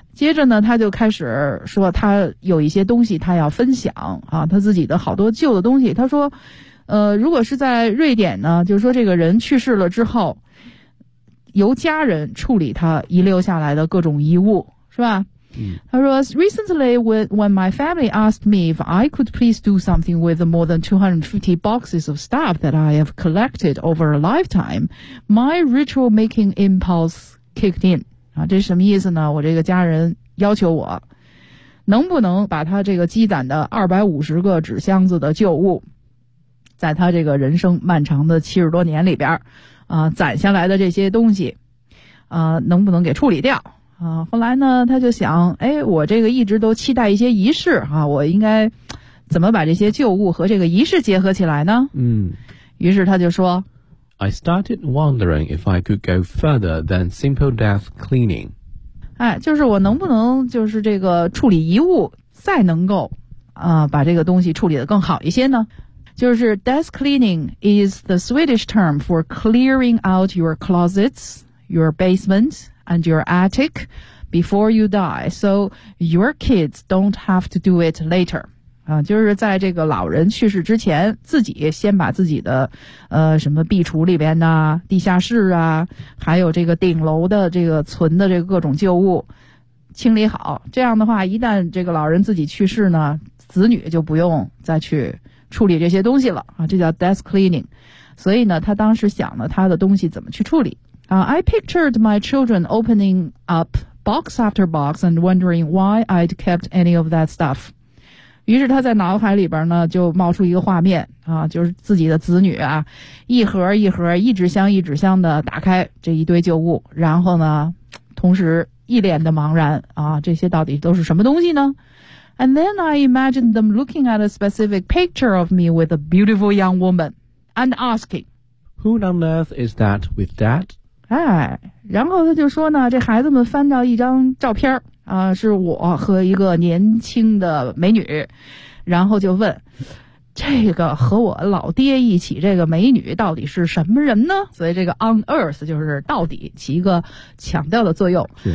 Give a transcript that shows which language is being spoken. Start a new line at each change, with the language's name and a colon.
Chinese: 接着呢他就开始说他有一些东西他要分享啊，他自己的好多旧的东西。他说如果是在瑞典呢，就是说这个人去世了之后由家人处理他遗留下来的各种遗物，是吧。他说
English: recently when my family asked me if I could please do something with the more than 250 boxes of stuff that I have collected over a lifetime, my ritual making impulse kicked in.
Chinese: 啊，这是什么意思呢？我这个家人要求我能不能把他这个积攒的250个纸箱子的旧物，在他这个人生漫长的70多年里边攒下来的这些东西能不能给处理掉。后来呢他就想，诶，我这个一直都期待一些仪式啊，我应该怎么把这些旧物和这个仪式结合起来呢？嗯，于是他就说
English: I started wondering if I could go further than simple death cleaning.
Chinese: 哎，就是我能不能就是这个处理遗物再能够把这个东西处理得更好一些呢？就是
English: death cleaning is the Swedish term for clearing out your closets, your basement,and your attic before you die, so your kids don't have to do it later.
Chinese: 就是在这个老人去世之前，自己先把自己的什么壁橱里边呢，地下室啊，还有这个顶楼的这个存的这个各种旧物清理好。这样的话，一旦这个老人自己去世呢，子女就不用再去处理这些东西了啊，这叫 death cleaning. 所以呢，他当时想了他的东西怎么去处理。
English: I pictured my children opening up box after box and wondering why I'd kept any of that stuff.
Chinese: 于是他在脑海里边呢就冒出一个画面啊，就是自己的子女啊，一盒一盒一纸箱一纸箱的打开这一堆旧物，然后呢同时一脸的茫然啊，这些到底都是什么东西呢？
English: And then I imagined them looking at a specific picture of me with a beautiful young woman and asking, Who on earth is that with that?
Chinese: 哎，然后他就说呢，这孩子们翻到一张照片啊，是我和一个年轻的美女，然后就问，这个和我老爹一起这个美女到底是什么人呢？所以这个 on earth 就是到底起一个强调的作用。